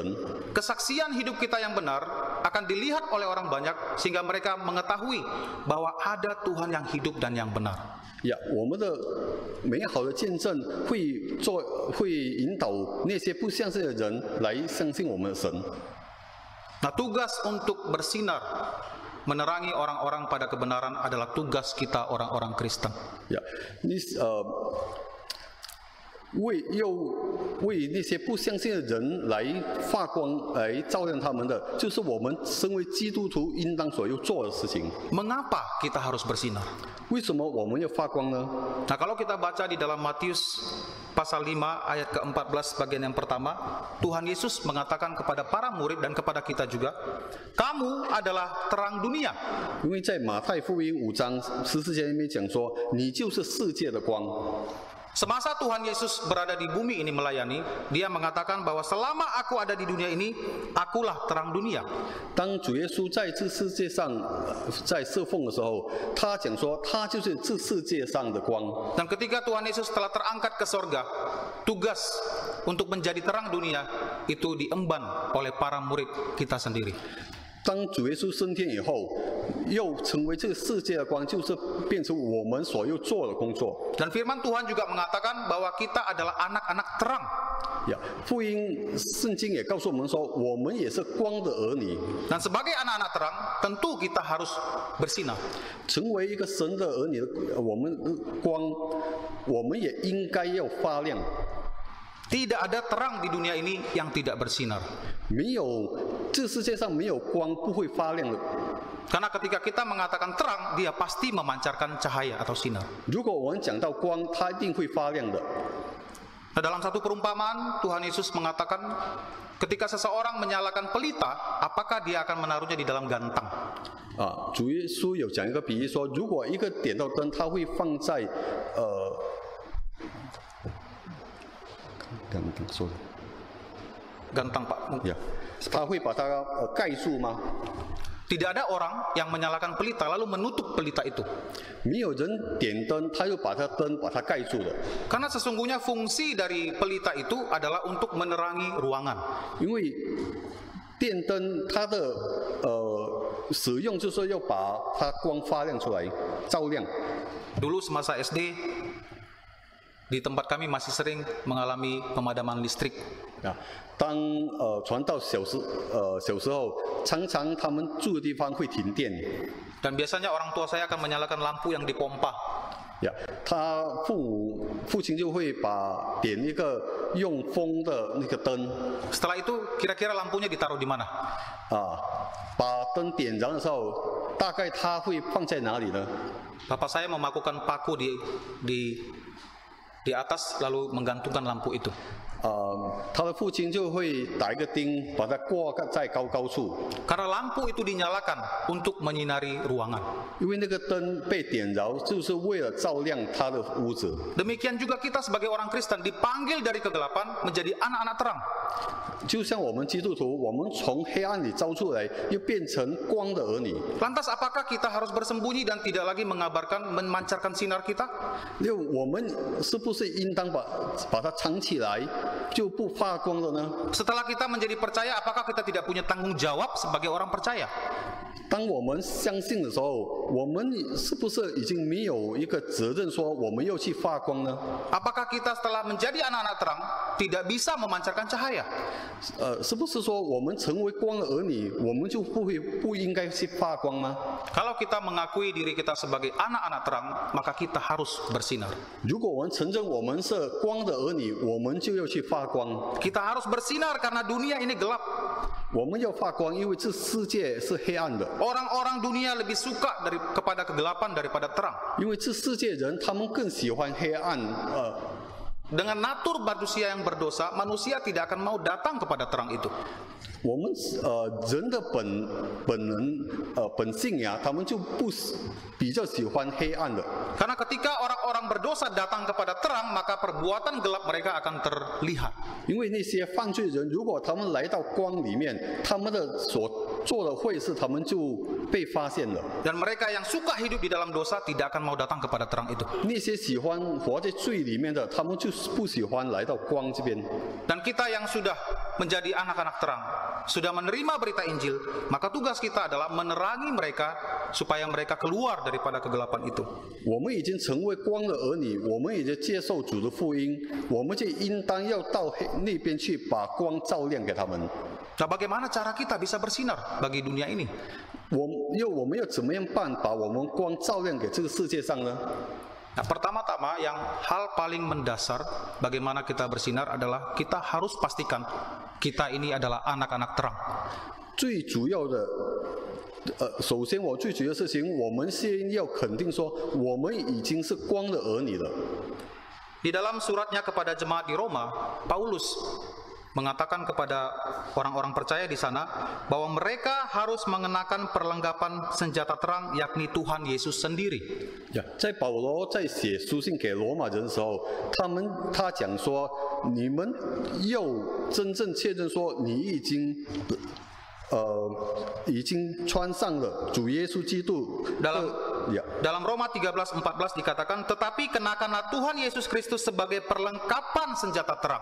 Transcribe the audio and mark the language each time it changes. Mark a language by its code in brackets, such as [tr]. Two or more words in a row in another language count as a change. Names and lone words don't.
[id] Kesaksian hidup kita yang benar akan dilihat oleh orang banyak sehingga mereka mengetahui bahwa ada Tuhan yang hidup dan yang benar. [zh] 呀，我们的美好的见证会引导那些不相信的人来相信我们的神。 [id] Nah, tugas untuk bersinar menerangi orang-orang pada kebenaran adalah tugas kita orang-orang Kristen. [zh] 呀，为那些不相信的人来发光，来照亮他们的，就是我们身为基督徒应当所要做的事情。 [id] Mengapa kita harus bersinar? [zh] 为什么我们要发光呢？ [id] Nah, kalau kita baca di dalam Matius pasal 5 ayat ke-14 bagian yang pertama, Tuhan Yesus mengatakan kepada para murid dan kepada kita juga, kamu adalah terang dunia. [zh] 因为在马太福音5章14节里面讲说，你就是世界的光。 [id] Semasa Tuhan Yesus berada di bumi ini melayani, dia mengatakan bahwa selama aku ada di dunia ini, akulah terang dunia. [zh] 当主耶稣在这世界上在侍奉的时候，他讲说，他就是这世界上的光。 [id] Dan ketika Tuhan Yesus telah terangkat ke sorga, tugas untuk menjadi terang dunia itu diemban oleh para murid kita sendiri. [zh] 当主耶稣升天以后，又成为这个世界的光，就是变成我们所要做的工作。 [id] Dan firman Tuhan juga mengatakan bahwa kita adalah anak-anak terang. [zh] 呀，福音圣经也告诉我们说，我们也是光的儿女。 [id] Dan sebagai anak-anak terang, tentu kita harus bersinar. [zh] 成为一个神的儿女，我们光，我们也应该要发亮。 [id] Tidak ada terang di dunia ini yang tidak bersinar. [zh] 没有，这世界上没有光不会发亮的。 [id] Karena ketika kita mengatakan terang, dia pasti memancarkan cahaya atau sinar. [zh] 如果我们讲到光，它一定会发亮的。 [id] Nah, dalam satu perumpamaan, Tuhan Yesus mengatakan, ketika seseorang menyalakan pelita, apakah dia akan menaruhnya di dalam gantang? [zh] 主耶稣有讲一个比喻说，如果一个点到灯，它会放在刚刚说的 [id] Gantang, Pak. [zh] 呀，他会把它盖住吗？ [id] Tidak ada orang yang menyalakan pelita lalu menutup pelita itu. [zh] 没有人点灯，他就把它盖住了。 [id] Karena sesungguhnya fungsi dari pelita itu adalah untuk menerangi ruangan. [zh] 因为电灯它的使用就是要把它光发亮出来，照亮。 [id] Dulu semasa SD, di tempat kami masih sering mengalami pemadaman listrik. [zh] 当传道小时候，常常他们住的地方会停电。 [id] Dan biasanya orang tua saya akan menyalakan lampu yang dipompa. [zh] 呀，他父亲就会点一个用风的那个灯， [id] Setelah itu kira-kira lampunya ditaruh di mana? [zh] 把灯点燃的时候，大概他会放在哪里呢？ [id] Bapak saya memakukan paku di atas lalu menggantungkan lampu itu. [zh] 他的父亲就会打一个钉，把它挂在高处。 [id] Karena lampu itu dinyalakan untuk menyinari ruangan. [zh] 因为那个灯被点着，就是为了照亮他的屋子。 [id] Demikian juga kita sebagai orang Kristen dipanggil dari kegelapan menjadi anak-anak terang. [zh] 就像我们基督徒，我们从黑暗里招出来，又变成光的儿女。 [id] Lantas apakah kita harus bersembunyi dan tidak lagi memancarkan sinar kita? [zh] 我们是不是应当把它藏起来，就不发光了呢？ [id] Setelah kita menjadi percaya, apakah kita tidak punya tanggung jawab sebagai orang percaya? [zh] 当我们相信的时候，我们是不是已经没有一个责任说我们要去发光呢？ [id] Apakah kita setelah menjadi anak-anak terang tidak bisa memancarkan cahaya? [zh] 是不是说我们成为光的儿女，我们就不应该去发光吗？ [id] Kalau kita mengakui diri kita sebagai anak-anak terang, maka kita harus bersinar. [zh] 如果我们承认我们是光的儿女，我们就要去发光。 [id] Kita harus bersinar karena dunia ini gelap. [zh] 我们要发光，因为这世界是黑暗的。 [id] Orang-orang dunia lebih suka kepada kegelapan daripada terang. [zh] 因为这世界人他们更喜欢黑暗。 [id] Dengan natur manusia yang berdosa, manusia tidak akan mau datang kepada terang itu. [zh] 我们人的本性呀，他们就比较喜欢黑暗的。 [id] Karena ketika orang-orang berdosa datang kepada terang, maka perbuatan gelap mereka akan terlihat. [zh] 因为那些犯罪人，如果他们来到光里面，他们的所做的坏事，他们就被发现了。 [id] Dan mereka yang suka hidup di dalam dosa tidak akan mau datang kepada terang itu. [zh] 那些喜欢活在罪里面的，他们就不喜欢来到光这边。 [id] Dan kita yang sudah menjadi anak-anak terang, sudah menerima berita Injil, maka tugas kita adalah menerangi mereka supaya mereka keluar daripada kegelapan itu. [zh] 我们已经成为光的儿女，我们已经接受主的福音，我们就应当要到那边去，把光照亮给他们。 [id] Nah, bagaimana cara kita bisa bersinar bagi dunia ini? [zh] 我们要怎么样办，把我们光照亮给这个世界上呢？ [id] Nah, pertama-tama yang hal paling mendasar bagaimana kita bersinar adalah kita harus pastikan kita ini adalah anak-anak terang. [zh] 最主要的，首先我最主要的事情，我们先要肯定说，我们已经是光的儿女了。 [id] Di dalam suratnya kepada jemaat di Roma, Paulus mengatakan kepada orang-orang percaya di sana bahwa mereka harus mengenakan perlengkapan senjata terang, yakni Tuhan Yesus sendiri. [zh] 在保罗在写书信给罗马人的时候，他讲说，你们要真正确认说，你已经穿上了主耶稣基督。 [id] Dalam Roma 13:14 dikatakan, tetapi kenakanlah Tuhan Yesus Kristus sebagai perlengkapan senjata terang.